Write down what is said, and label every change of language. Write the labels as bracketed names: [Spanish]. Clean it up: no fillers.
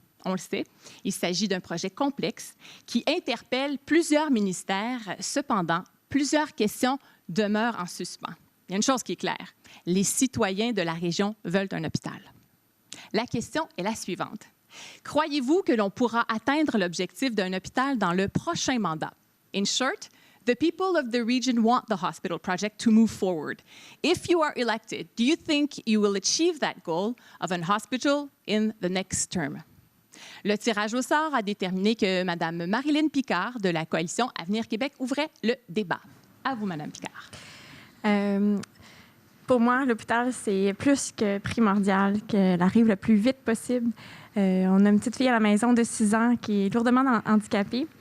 [French] On le sait, il s'agit d'un projet complexe qui interpelle plusieurs ministères. Cependant, plusieurs questions demeurent en suspens. Il y a une chose qui est claire, les citoyens de la région veulent un hôpital. La question est la suivante. Croyez-vous que l'on pourra atteindre l'objectif d'un hôpital dans le prochain mandat? [English] In short, the people of the region want the hospital project to move forward. If you are elected, do you think you will achieve that goal of an hospital in the next term? [French] Le tirage au sort a déterminé que Mme Marilyn Picard de la coalition Avenir Québec ouvrait le débat. À vous, Mme Picard. Pour moi, l'hôpital, c'est plus que primordial qu'elle arrive le plus vite possible. On a une petite fille à la maison de 6 ans qui est lourdement handicapée.